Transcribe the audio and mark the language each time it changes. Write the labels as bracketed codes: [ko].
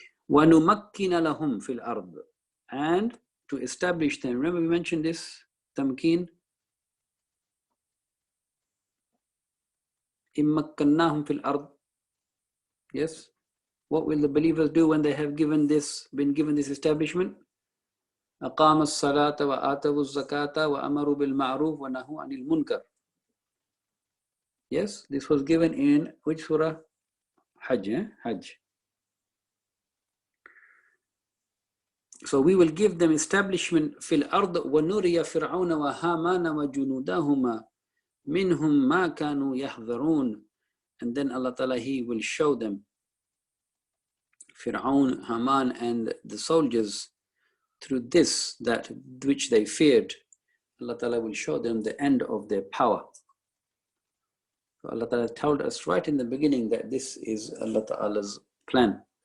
[ar] وَنُمَكِّنَ لَهُمْ فِي الْأَرْضِ. [en] And to establish them. Remember we mentioned this, tamkeen. [ar] إِمَّكَّنَّاهُمْ فِي الْأَرْضِ. [en] Yes. What will the believers do when they have been given this establishment? [ar] أقام الصلاة وآتوا الزكاة وأمروا بالمعروف ونهوا عن المنكر. [en] Yes, this was given in which surah? Hajj. Hajj. So we will give them establishment [ar] في الأرض ونري فرعون وهامان وجنودهما منهم ما كانوا يحذرون. [en] And then Allah Ta'ala, He will show them Fir'aun, Haman and the soldiers through this, that which they feared. Allah Ta'ala will show them the end of their power. So Allah Ta'ala told us right in the beginning that this is Allah Ta'ala's plan.